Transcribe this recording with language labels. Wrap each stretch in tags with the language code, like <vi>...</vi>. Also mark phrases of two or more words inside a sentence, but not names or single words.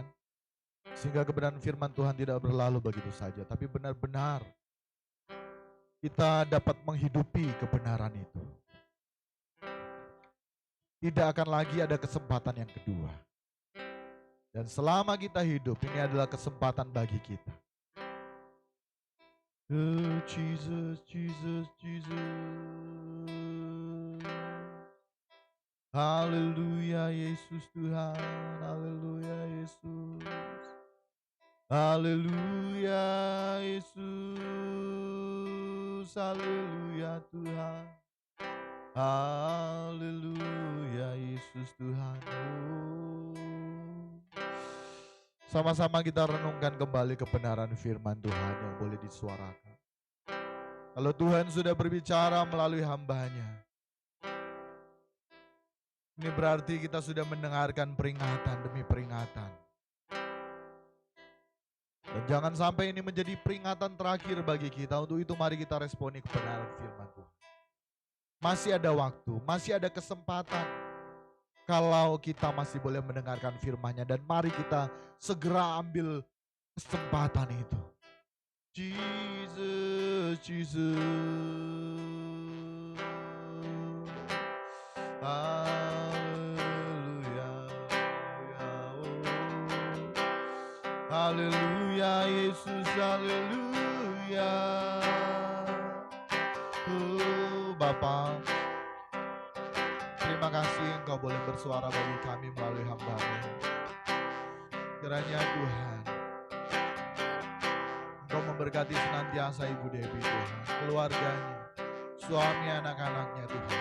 <id>Sehingga kebenaran firman Tuhan tidak berlalu begitu saja, tapi benar-benar kita dapat menghidupi kebenaran itu. Tidak akan lagi ada kesempatan yang kedua. Dan selama kita hidup, ini adalah kesempatan bagi kita. Oh, Jesus, Jesus, Jesus. Haleluya Yesus Tuhan, haleluya Yesus. Haleluya Yesus, haleluya Tuhan. Haleluya Yesus Tuhan. Oh. Sama-sama kita renungkan kembali kebenaran firman Tuhan yang boleh disuarakan. Kalau Tuhan sudah berbicara melalui hamba-Nya, ini berarti kita sudah mendengarkan peringatan demi peringatan. Dan jangan sampai ini menjadi peringatan terakhir bagi kita. Untuk itu mari kita responi kebenaran firman Tuhan. Masih ada waktu, masih ada kesempatan. Kalau kita masih boleh mendengarkan firman-Nya, dan mari kita segera ambil kesempatan itu. Jesus, Jesus. Haleluya. Haleluya Yesus, haleluya. Bapa, terima kasih Engkau boleh bersuara bagi kami melalui hamba-Mu. Kiranya Tuhan, Engkau memberkati senantiasa Ibu Debbie Tuhan, keluarganya, suami anak-anaknya Tuhan.</id>